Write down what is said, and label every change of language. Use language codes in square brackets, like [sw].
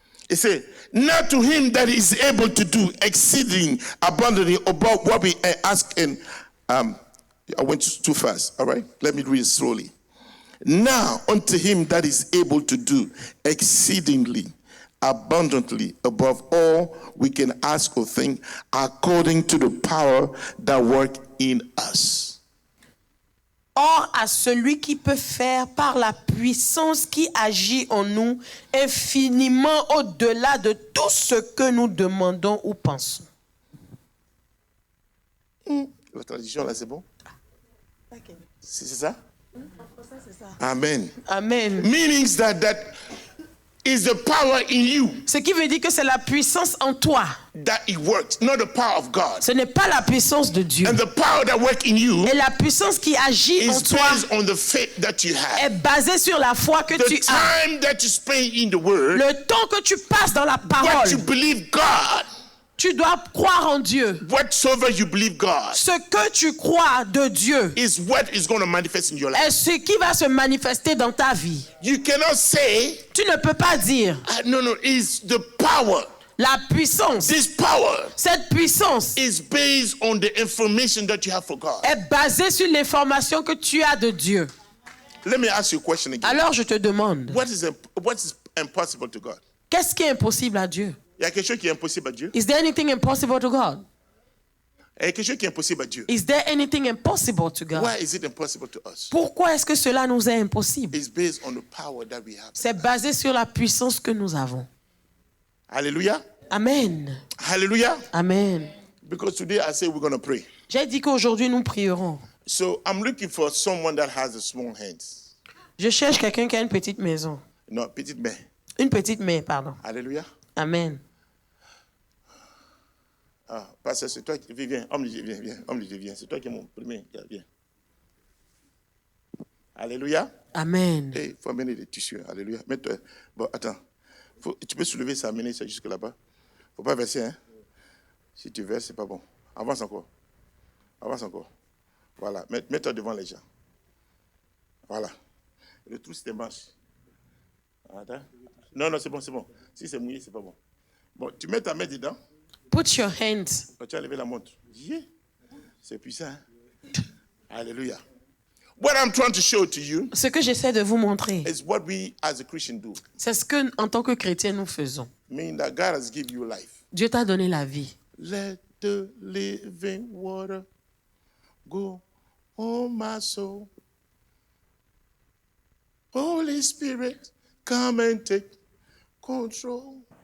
[en] It says, now to him that is able to do exceeding abundantly above what we ask and I went too fast. All right, let me read it slowly. Now unto him that is able to do exceedingly abundantly above all we can ask or think, according to the power that works in us. [fr] Or, à celui qui peut faire par la puissance qui agit en nous infiniment au-delà de tout ce que nous demandons ou pensons. La traduction là, c'est bon? C'est ça? Amen. Amen. [en] Meanings that is the power in you [fr] Ce qui veut dire que c'est la puissance en toi. [en] that it works, not the power of God. [fr] Ce n'est pas la puissance de Dieu. [en] And the power that works in you [fr] Et la puissance qui agit en [en] is [fr] toi [en] based on the faith that you have. [fr] est basée sur la foi que [en] The [fr] tu as. [en] time that you spend in the Word, [fr] Le temps que tu passes dans la [en] what you [fr] parole, [en] believe God, [fr] tu dois croire en Dieu. [en] whatsoever you believe God, [fr] Ce que tu crois de Dieu [en] is what is going to manifest in your life. [fr] est ce qui va se manifester dans ta vie. [en] You cannot say, [fr] Tu ne peux pas dire [en] no, it's the power. [fr] la puissance. [en] This power [fr] Cette puissance [en] is based on the information that you have for God. [fr] est basée sur l'information que tu as de Dieu. [en] Let me ask you a question again. [fr] Alors je te demande, [en] What is impossible to God? [fr] qu'est-ce qui est impossible à Dieu? Il y a quelque chose qui est impossible à Dieu. [en] Is there anything impossible to God? [fr] Il y a quelque chose qui est impossible à Dieu. [en] Is there anything impossible to God? Why is it impossible to us? [fr] Pourquoi est-ce que cela nous est impossible? [en] It's based on the power that we have. [fr] C'est basé sur la puissance que nous avons. [en] Hallelujah. Amen. Hallelujah. Amen. Because today I say we're going to pray. [fr] J'ai dit qu'aujourd'hui nous prierons. [en] So I'm looking for someone that has a small hands. [fr] Je cherche quelqu'un qui a une petite maison. No, petite main. Une petite main, pardon. Hallelujah. Amen. Ah, pasteur, c'est toi qui viens. Homme de Dieu, viens. Homme de Dieu, viens. C'est toi qui es mon premier. Viens. Alléluia. Amen. Il faut amener des tissus. Alléluia. Mets-toi. Bon, attends. Tu peux soulever ça, amener ça jusque là-bas. Faut pas verser, hein. Si tu verses, c'est pas bon. Avance encore. Voilà. Mets-toi devant les gens. Voilà. Retrousse tes manches. Attends. Non, c'est bon. Si c'est mouillé, c'est pas bon. Bon, tu mets ta main dedans. [en] Put your hands. [fr] Tu as levé la montre. Yeah. C'est puissant. Hein? Alléluia. [en] What I'm trying to show to you [fr] Ce que j'essaie de vous montrer, [en] is what we as a Christian do. [fr] c'est ce que, en tant que chrétien, nous faisons. [en] Meaning that God has given you life. [fr] Dieu t'a donné la vie. [en] Let the living water go on my soul. Holy Spirit, come and take control.